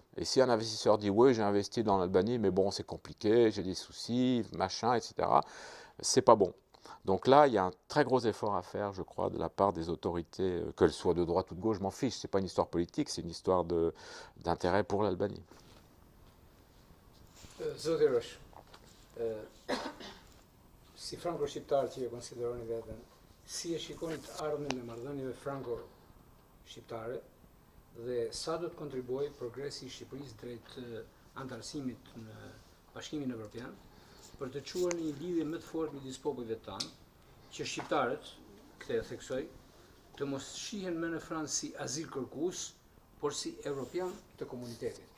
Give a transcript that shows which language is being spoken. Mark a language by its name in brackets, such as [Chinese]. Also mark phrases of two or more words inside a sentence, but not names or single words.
[French] Et si un investisseur dit « Oui, j'ai investi dans l'Albanie, mais bon, c'est compliqué, j'ai des soucis, machin, etc. », c'est pas bon. Donc là, il y a un très gros effort à faire, je crois, de la part des autorités, qu'elles soient de droite ou de gauche, je m'en fiche, c'est pas une histoire politique, c'est une histoire d'intérêt pour l'Albanie. [Albanian] Zoti Rosh, si franco-shqiptar që e konsideroni veten, si e shikoni të ardhmen e marrëdhënieve franco-shqiptare dhe sa do të kontribuojë progresi i Shqipërisë drejt antarësimit në Bashkimin Evropian për të çuar në një lidhje më të fortë midis popujve tanë, që shqiptarët, këtë e theksoj, të mos shihen më në Francë si azil kërkues, por si evropian të komunitetit.